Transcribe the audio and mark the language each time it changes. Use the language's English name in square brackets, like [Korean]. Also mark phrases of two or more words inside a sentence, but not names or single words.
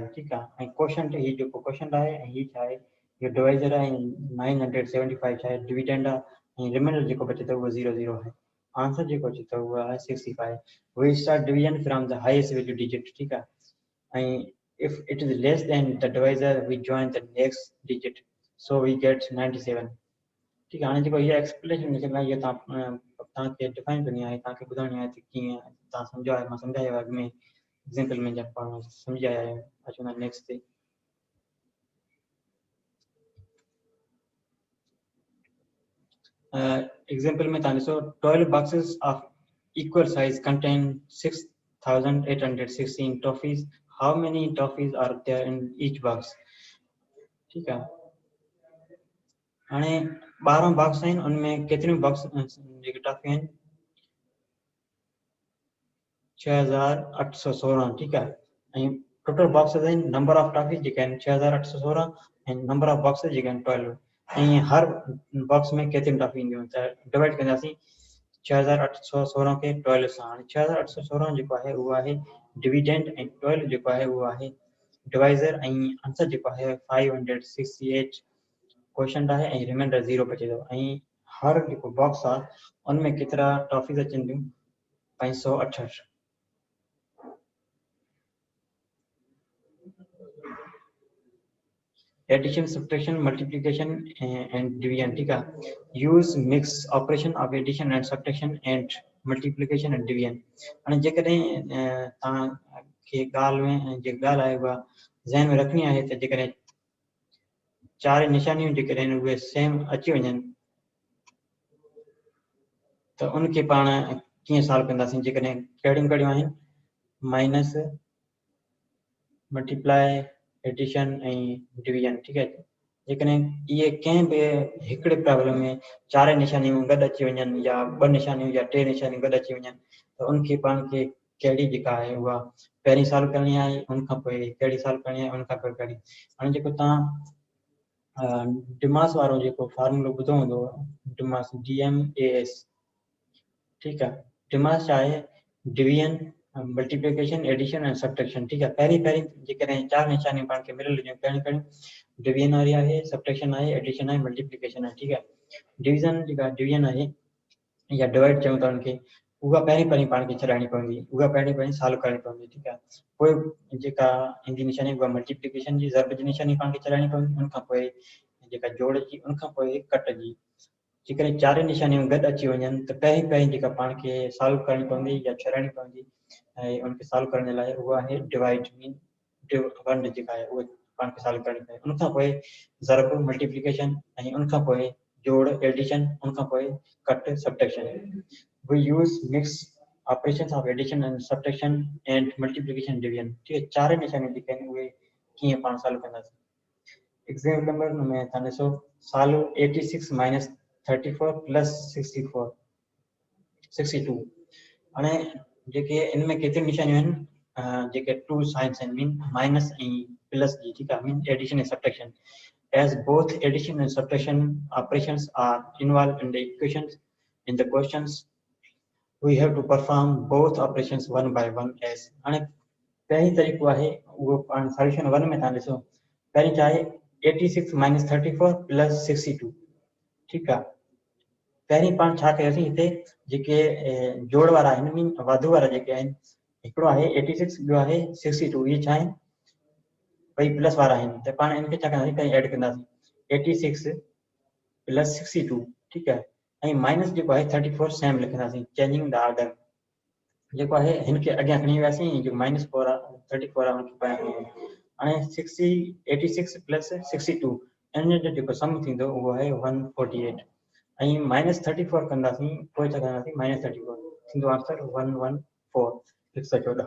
[Sindhi] ठीकु आहे। ऐं क्वेश्चन ही जेको क्वेश्चन आहे ऐं ही छा आहे इहो डिवाइज़र आहे ऐं 975 छा आहे डिविडेंड आहे ऐं रिमाइंडर जेको बचे थो उहो 00 आहे। आंसर जेको अचे थो उहो आहे 65। [English] We start division from the highest value digit. [Sindhi] ठीकु आहे। [English] ऐं if it is less than the divisor we join the next digit so we get 97. [Urdu] ٹھیک ہے. [Sindhi] हाणे जेको इहा एक्सप्लेनेशन जेका आहे इहा तव्हांखे डिफाइन करणी आहे तव्हांखे ॿुधाइणी आहे त कीअं तव्हां सम्झो आहे मां सम्झायो अॻु में एग्जाम्पल में जब पाण सम्झी आया आहियूं। अचूं था नेक्स्ट ते। एग्जाम्पल में तव्हां ॾिसो [English] 12 boxes of equal size contain 6816 toffees। how many toffees are there in each box। [Urdu] ٹھیک ہے. [Sindhi] हाणे 12 बॉक्स आहिनि उनमें केतिरियूं बॉक्स जेके टॉफी आहिनि 6816। [Urdu] ٹھیک ہے. [Sindhi] ऐं [English] total boxes [Sindhi] आहिनि [English] number of toffees [Sindhi] जेके आहिनि 6816 ऐं [English] number of boxes [Sindhi] जेके आहिनि 12। ऐं हर बॉक्स में केतिरियूं टॉफी ईंदियूं त डिवाइड कंदासीं 6816 खे 12 सां। हाणे 6816 जेको आहे उहो आहे डिविडेंड ऐं 12 जेको आहे उहो आहे डिवाइज़र ऐं आंसर जेको आहे 568 क्वेश्चन आहे ऐं रिमाइंडर 0 बचे थो। ऐं हर जेको बॉक्स आहे उनमें केतिरा टॉफीज अचनि थियूं 568। [English] Addition subtraction multiplication and division. [Urdu] ٹھیک ہے. [English] Use mix operation of addition and subtraction and multiplication and division. [Sindhi] हाणे जेकॾहिं तव्हांखे ॻाल्हि में जेकी ॻाल्हि आहे उहा ज़हन में रखणी आहे त जेकॾहिं चार निशानियूं जेकॾहिं उहे सेम अची वञनि त उनखे पाण कीअं सॉल्व कंदासीं। जेकॾहिं कहिड़ियूं कहिड़ियूं आहिनि [English] minus multiply addition [Sindhi] ऐं डिवीजन। [Urdu] ٹھیک ہے. [Sindhi] जेकॾहिं इहे कंहिं बि हिकिड़े प्रॉब्लम में चार निशानियूं गॾु अची वञनि या ॿ निशानियूं या टे निशानियूं गॾु अची वञनि त उनखे पाण खे कहिड़ी जेका आहे उहा पहिरीं सॉल्व करणी आहे उनखां पोइ कहिड़ी सॉल्व करणी आहे उनखां पोइ कहिड़ी। हाणे जेको तव्हां डिमास वारो जेको फॉर्मूलो ॿुधो हूंदो डिमास DMAS। [Urdu] ٹھیک ہے. [Sindhi] डिमास छा आहे [English] division multiplication addition and subtraction. [Urdu] ٹھیک ہے. [Sindhi] पहिरीं जेकॾहिं चार निशानियूं पाण खे मिलियल हुजनि कहिड़ियूं कहिड़ियूं डिवीजन वारी आहे सब्ट्रैक्शन आहे एडिशन आहे मल्टीप्लिकेशन आहे। [Urdu] ٹھیک ہے. [Sindhi] डिवीजन जेका डिवीजन आहे या डिवाइड चऊं था उनखे उहा पहिरीं पाण खे छॾाइणी पवंदी उहा पहिरीं सॉल्व करणी पवंदी। ठीक आहे। पोइ जेका ईंदी निशानी उहा मल्टीप्लिकेशन जी ज़र्ब जी निशानी पाण खे छॾाइणी पवंदी उनखां पोइ जेका जोड़ जी उनखां पोइ कट जी। जेकॾहिं चार निशानियूं गॾु अची वञनि त पहिरीं जेका पाण खे सॉल्व करणी पवंदी या छॾाइणी पवंदी ऐं उनखे सॉल्व करण जे लाइ उहा आहे डिवाइड मीन वंड जेका आहे उहा पाण खे सॉल्व करणी पवे। उनखां पोइ ज़र्ब मल्टीप्लिकेशन ऐं उनखां पोइ जोड़ एडिशन उनखां पोइ कट सब्ट्रैक्शन। [English] We use mix operations of addition and subtraction and multiplication division. [Urdu] ٹھیک ہے. [Sindhi] चार निशानियूं जेके आहिनि उहे कीअं पाण सॉल्व कंदासीं। एग्जाम्पल नंबर में तव्हां ॾिसो [English] solve 86 minus 34 plus 62. [Sindhi] हाणे जेके इनमें केतिरियूं निशानियूं आहिनि जेके [English] two signs [Sindhi] आहिनि मीन माइनस ऐं प्लस जी। ठीक आहे। [English] mean addition and subtraction as both addition and subtraction operations are involved in the equations in the questions we have to perform both operations one by one as। [Sindhi] हाणे पहिरीं तरीक़ो आहे उहो पाण सॉल्यूशन 1 में तव्हां ॾिसो पहिरीं छा आहे 86 माइनस 34 प्लस 62। ठीक आहे। पहिरीं पाण छा कयोसीं हिते जेके जोड़ वारा आहिनि मीन वाधू वारा जेके आहिनि हिकिड़ो आहे 86 ॿियो आहे 62। इहे छा आहिनि ॿई प्लस वारा आहिनि त पाण इनखे छा कंदासीं कहीं ऐड कंदासीं 86 प्लस 62। [Urdu] ٹھیک ہے. [Sindhi] ऐं माइनस जेको आहे 34 सेम लिखंदासीं, [English] changing the order [Sindhi] जेको आहे हिनखे अॻियां खणी वियासीं, जो -4 आहे 34 आहे हुनखे पोयां खणी वियासीं। हाणे 86 प्लस 62 इन जो जेको सम थींदो उहो आहे 148 ऐं -34 कंदासीं, पोइ छा कंदासीं -34 थींदो आंसर 114 114।